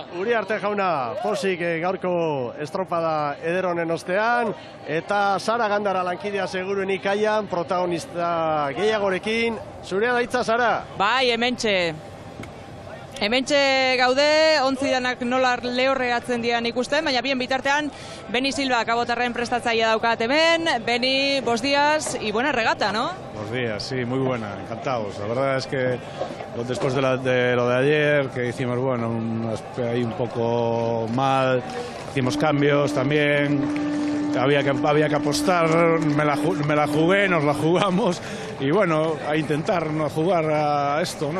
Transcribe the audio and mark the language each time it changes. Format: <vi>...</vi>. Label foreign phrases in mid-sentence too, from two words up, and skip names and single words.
<eu>Uriarte jauna, pozik gaurko estropada eder honen ostean, eta Sara Gandara lankidea seguruen ikaian, protagonista gehiagorekin. Zurea da hitza, Sara? Bai, hementxe. Hementxe gaude, ontzi danak nola lehorreatzen dian ikusten, baina bien bitartean, Beni Silva, kabotarren prestatzailea daukat hemen.</eu> <es>Beni, buenos días y buena regata, ¿no? Buenos días, sí, muy buena, encantados. La verdad es que después de lo de ayer, que hicimos, bueno, ahí un poco mal, hicimos cambios también. Había que apostar, me la jugué, nos la jugamos y bueno, a intentar no jugar a esto, ¿no?</es>